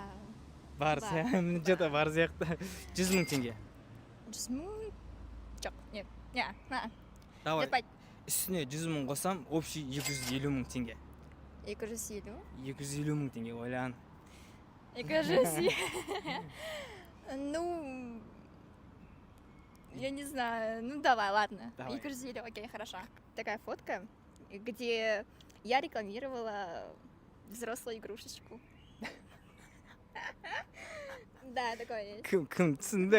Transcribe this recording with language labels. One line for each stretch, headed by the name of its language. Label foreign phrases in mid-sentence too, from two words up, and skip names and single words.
Kazakh: Бар, Бар. сен что-то бар сияқты. 100 мың теңге. 100 мың? Жоқ, нет. Не, Давай. Жетпайды. Үстіне 100 мың қосам, общий 250 мың теңге. 250. 250 мың теңге, ойлан. 250.
Russian: Ну, я не знаю. Ну, давай, ладно. Давай. 250, окей, хорошо. Такая фотка, где я рекламировала взрослую игрушечку. Да, такое есть.
Kazakh: Кім түсінді?